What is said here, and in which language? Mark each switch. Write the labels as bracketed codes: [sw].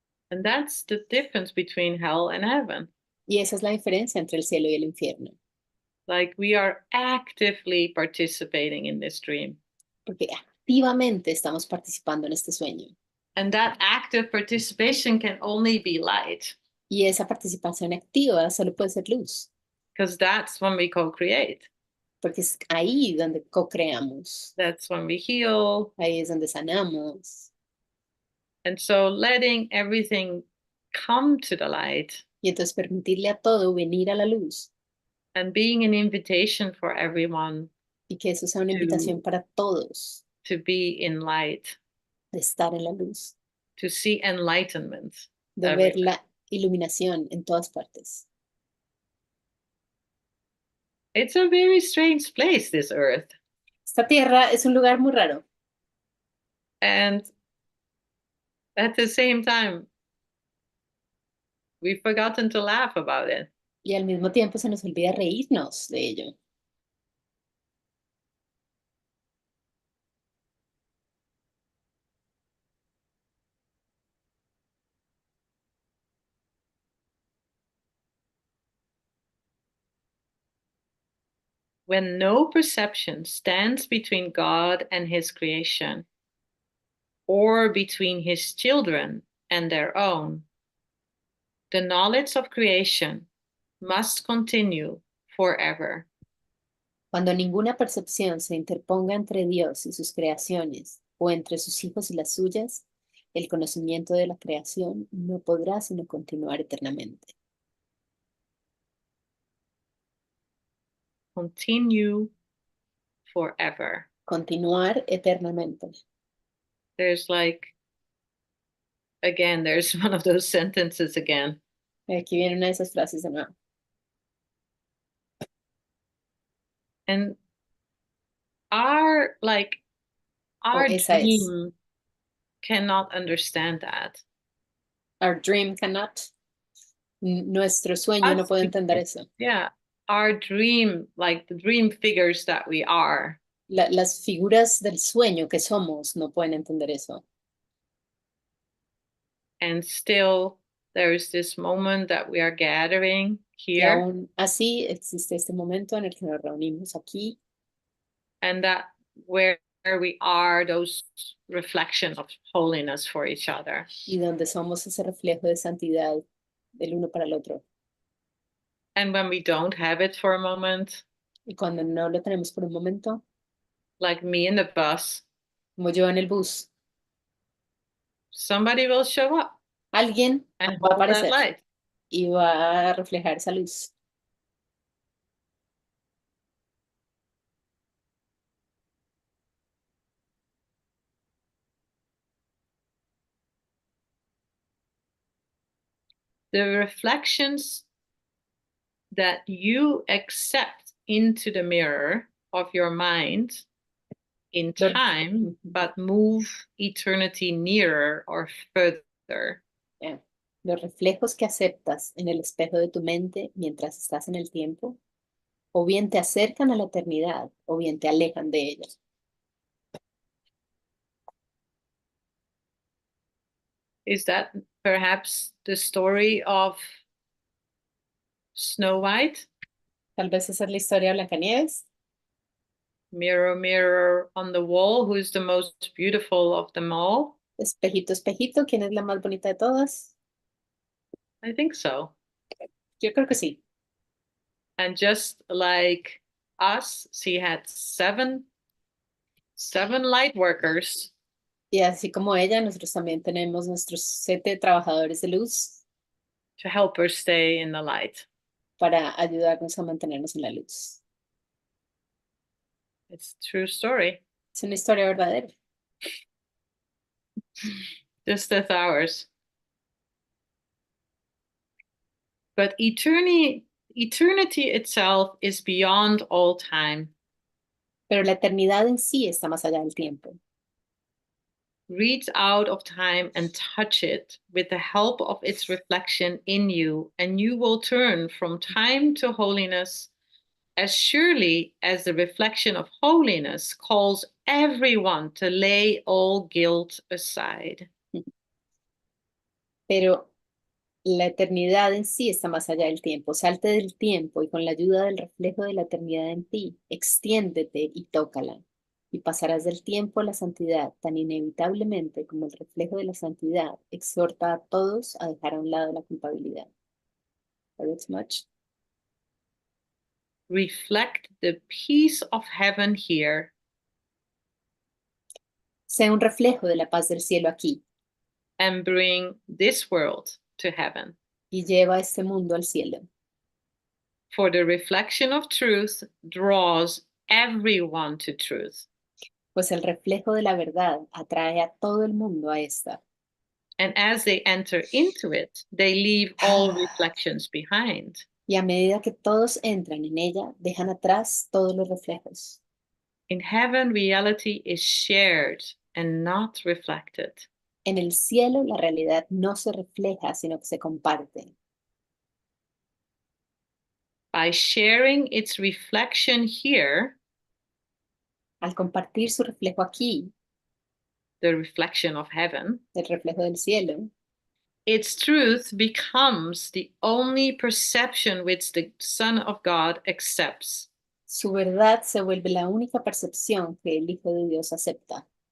[en] And that's the difference between hell and heaven. [es] Y esa es la diferencia entre el cielo y el infierno. [en] Like we are actively participating in this dream. [es] Porque activamente estamos participando en este sueño. [en] And that active participation can only be light, [es] Y esa participación activa solo puede ser luz, [en] because that's when we co-create. [es] porque es ahí donde co-creamos, [en] That's when we heal. [es] ahí es donde sanamos. [en] And so letting everything come to the light [es] Y entonces permitirle a todo venir a la luz [en] and being an invitation for everyone [es] y que eso sea una invitación para todos [en] to be in light, [es] de estar en la luz, [en] to see enlightenment. [es] de ver la iluminación en todas partes. [en] It's a very strange place, this earth. [es] Esta tierra es un lugar muy raro [en] And at the same time, we've forgotten to laugh about it. [es] y al mismo tiempo se nos olvida reírnos de ello. [en] When no perception stands between God and his creation, or between his children and their own, the knowledge of creation must continue forever. [es] Cuando ninguna percepción se interponga entre Dios y sus creaciones, o entre sus hijos y las suyas, el conocimiento de la creación no podrá sino continuar eternamente. [en] Continue forever. [es] Continuar eternamente. [en] There's like, again, there's one of those sentences again. [es] Aquí viene una de esas frases de nuevo. [en] And our [es] esa es. [en] dream cannot understand that. Our dream cannot. [es] Nuestro sueño no puede entender eso. [en] Yeah, our dream, like the dream figures that we are. [es] Las figuras del sueño que somos no pueden entender eso. [en] And still, there is this moment that we are gathering [es] Y here, aún así existe este momento en el que nos reunimos aquí [en] and that where we are those reflections of holiness for each other. [es] y donde somos ese reflejo de santidad del uno para el otro. [en] And when we don't have it for a moment, [es] Y cuando no lo tenemos por un momento, [en] like me in the bus, [es] como yo en el bus, [en] somebody will show up [es] alguien [en] and [es] va a [en] hold that [es] aparecer [en] light. [es] y va a reflejar esa luz. [en] The reflections that you accept into the mirror of your mind in time, but move eternity nearer or further. Yeah. [es] Los reflejos que aceptas en el espejo de tu mente mientras estás en el tiempo, o bien te acercan a la eternidad, o bien te alejan de ella. [en] Is that perhaps the story of Snow White? [es] Tal vez esa es la historia de Blancanieves. [en] Mirror, mirror on the wall, who's the most beautiful of them all? [es] Espejito, espejito, ¿quién es la más bonita de todas? [en] I think so. [es] Yo creo que sí. [en] And just like us, she had seven light workers [es] Y así como ella, nosotros también tenemos nuestros 7 trabajadores de luz [en] to help her stay in the light. [es] para ayudarnos a mantenernos en la luz. [en] It's a true story, [es] Es una historia verdadera. [en] just as ours. But eternity itself is beyond all time. [es] Pero la eternidad en sí está más allá del tiempo. [en] Reach out of time and touch it with the help of its reflection in you, and you will turn from time to holiness as surely as the reflection of holiness calls everyone to lay all guilt aside. [es] Pero la eternidad en sí está más allá del tiempo. Salte del tiempo y con la ayuda del reflejo de la eternidad en ti, extiéndete y tócala. Y pasarás del tiempo a la santidad tan inevitablemente como el reflejo de la santidad exhorta a todos a dejar a un lado la culpabilidad. [en] That's much. Reflect the peace of heaven here. [es] Sea un reflejo de la paz del cielo aquí [en] And bring this world to heaven. [es] y lleva este mundo al cielo. [en] For the reflection of truth draws everyone to truth. [es] Pues el reflejo de la verdad atrae a todo el mundo a esta. [en] And as they enter into it, they leave all reflections behind. [es] Y a medida que todos entran en ella, dejan atrás todos los reflejos. [en] In heaven, reality is shared and not reflected. [es] En el cielo, la realidad no se refleja, sino que se comparte. [en] By sharing its reflection here, [es] Al compartir su reflejo aquí, [en] the reflection of heaven, [es] el reflejo del cielo, [en] its truth becomes the only perception which the Son of God accepts. [es] su verdad se vuelve la única percepción que el Hijo de Dios acepta.